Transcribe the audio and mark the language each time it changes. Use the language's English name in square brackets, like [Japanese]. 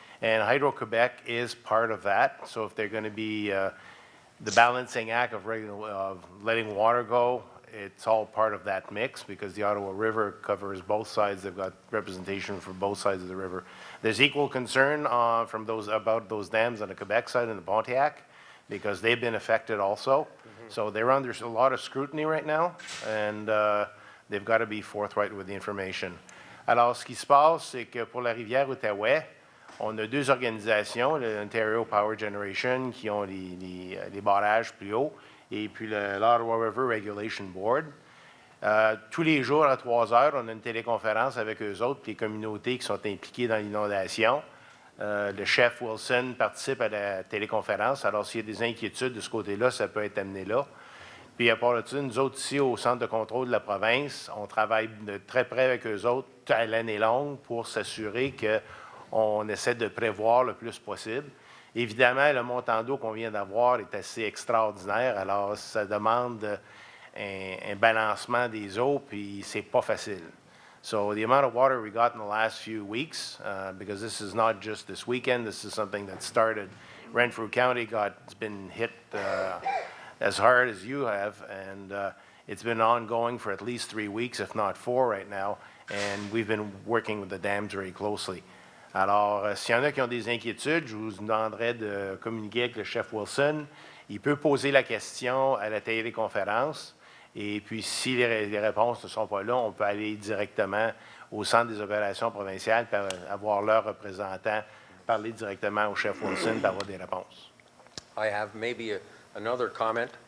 [English] And Hydro-Quebec is part of that. So if they're going to be the balancing act of letting water go, it's all part of that mix because the Ottawa River covers both sides. They've got representation for both sides of the river. There's equal concern about those dams on the Quebec side and the Pontiac because they've been affected also. So they're under a lot of scrutiny right now, and they've got to be forthright with the information. [French] Alors, ce qui se passe, c'est que pour la rivière Outaouais, on a deux organisations, l'Ontario Power Generation, qui ont les barrages plus hauts, et puis l'Ottawa River Regulation Board. Tous les jours, à 3 heures, on a une téléconférence avec eux autres, puis les communautés qui sont impliquées dans l'inondation. Le chef Wilson participe à la téléconférence. Alors, s'il y a des inquiétudes de ce côté-là, ça peut être amené là. Puis, à part de ça, nous autres, ici, au Centre de contrôle de la province, on travaille de très près avec eux autres à l'année longue pour s'assurer qu'on essaie de prévoir le plus possible. Évidemment, le montant d'eau qu'on vient d'avoir est assez extraordinaire. Alors, ça demande un balancement des eaux, puis c'est pas facile. [English] So the amount of water we got in the last few weeks, because this is not just this weekend, this is something that started. Renfrew County has been hit as hard as you have, and it's been ongoing for at least 3 weeks, if not 4 right now, and we've been working with the dams very closely. [French] Alors, s'il y en a qui ont des inquiétudes, je vous demanderai de communiquer avec le chef Wilson. Il peut poser la question à la téléconférence. Et puis, si les réponses ne sont pas là, on peut aller directement au Centre des opérations provinciales pour avoir leur représentant, parler directement au chef Wilson pour avoir des réponses. [English] I have maybe another comment.